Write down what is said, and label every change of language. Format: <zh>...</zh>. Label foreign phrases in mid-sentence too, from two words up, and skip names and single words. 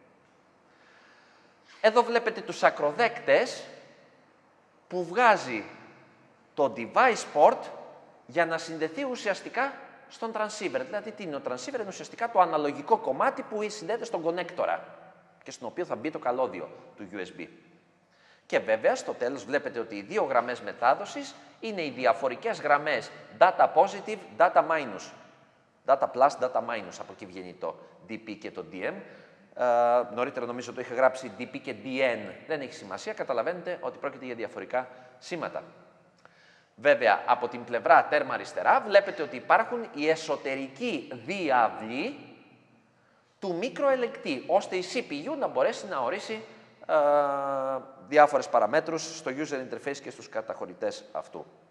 <el>Εδώ βλέπετε τους ακροδέκτες που βγάζει το</el> <en>device port</en> <el>για να συνδεθεί ουσιαστικά στον transceiver. Δηλαδή, τι είναι ο transceiver? Είναι ουσιαστικά το αναλογικό κομμάτι που συνδέεται στον κονέκτορα και στον οποίο θα μπει το καλώδιο του USB. Και βέβαια, στο τέλος βλέπετε ότι οι δύο γραμμές μετάδοσης είναι οι διαφορικές γραμμές</el> <en>data positive, data minus. Data plus, data minus,</en> <el>από εκεί βγαίνει το DP και το DM. Νωρίτερα νομίζω το είχα γράψει DP και DN. Δεν έχει σημασία, καταλαβαίνετε ότι πρόκειται για διαφορικά σήματα. Βέβαια, από την πλευρά τέρμα αριστερά βλέπετε ότι υπάρχουν οι εσωτερικοί διάβλοι του μικροελεγκτή, ώστε η CPU να μπορέσει να ορίσει διάφορες παραμέτρους στο</el> <en>user interface</en> <el>και στους καταχωρητές αυτού.</el>